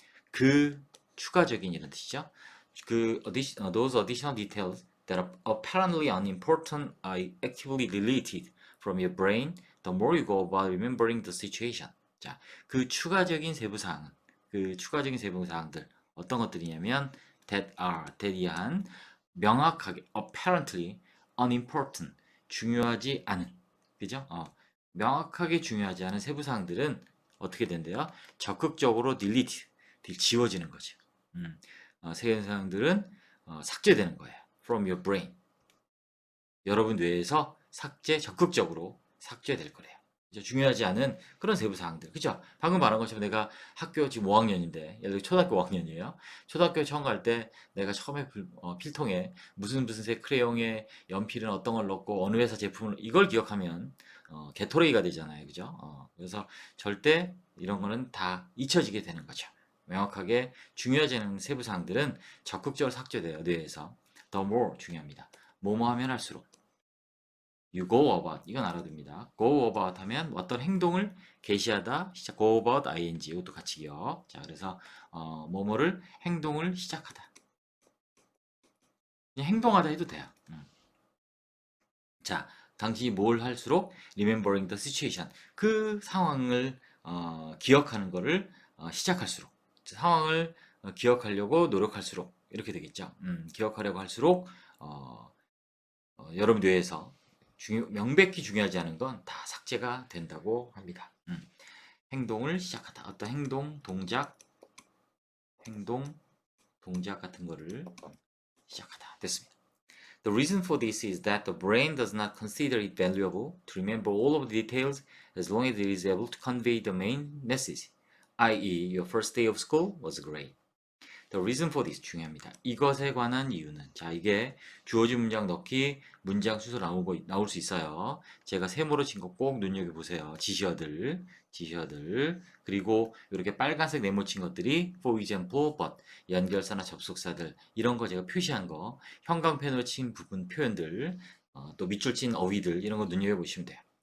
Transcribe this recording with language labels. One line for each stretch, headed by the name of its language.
Korean: 그 추가적인 이런 뜻이죠.
English: those additional details that are apparently unimportant are actively deleted from your brain the more you go about remembering the situation.
Korean: 자, 그 추가적인 세부사항들 어떤 것들이냐면 that 이한 명확하게
English: apparently unimportant,
Korean: 중요하지 않은, 그죠? 명확하게 중요하지 않은 세부사항들은 어떻게 된대요? 적극적으로 delete, 지워지는 거죠. 세부사항들은 삭제되는 거예요.
English: From your brain.
Korean: 여러분 뇌에서 적극적으로 삭제될 거래요. 중요하지 않은 그런 세부사항들. 그죠? 방금 말한 것처럼 내가 학교 지금 5학년인데, 예를 들어 초등학교 5학년이에요. 초등학교 처음 갈 때 내가 처음에 필통에 무슨 색 크레용에 연필은 어떤 걸 넣고 어느 회사 제품을, 이걸 기억하면 게토레이가 되잖아요. 그죠? 그래서 절대 이런 거는 다 잊혀지게 되는 거죠. 명확하게 중요하지 않은 세부사항들은 적극적으로 삭제돼요. 뇌에서.
English: The more
Korean: 중요합니다. 뭐뭐 하면 할수록.
English: You go about,
Korean: 이건 알아둡니다.
English: go about
Korean: 하면 어떤 행동을 개시하다,
English: go about ing,
Korean: 이것도 같이 기억. 자, 그래서 뭐뭐를 행동을 시작하다. 그냥 행동하다 해도 돼요. 자, 당신이 뭘 할수록
English: remembering the situation,
Korean: 그 상황을 기억하는 거를 시작할수록, 상황을 기억하려고 노력할수록 이렇게 되겠죠. 기억하려고 할수록 여러분 뇌에서 명백히 중요하지 않은 건 다 삭제가 된다고 합니다. 행동을 시작하다. 어떤 행동, 동작 같은 거를 시작하다. 됐습니다.
English: The reason for this is that the brain does not consider it valuable to remember all of the details as long as it is able to convey the main message, i.e. your first day of school was great. The reason for this
Korean: 중요합니다. 이것에 관한 이유는 자 이게 주어진 문장 넣기 문장 순서 나올 수 있어요. 제가 세모로 친 거 꼭 눈여겨 보세요. 지시어들 그리고 이렇게 빨간색 네모 친 것들이
English: for example, but
Korean: 연결사나 접속사들 이런 거 제가 표시한 거 형광펜으로 친 부분 표현들 또 밑줄 친 어휘들 이런 거 눈여겨 보시면 돼요.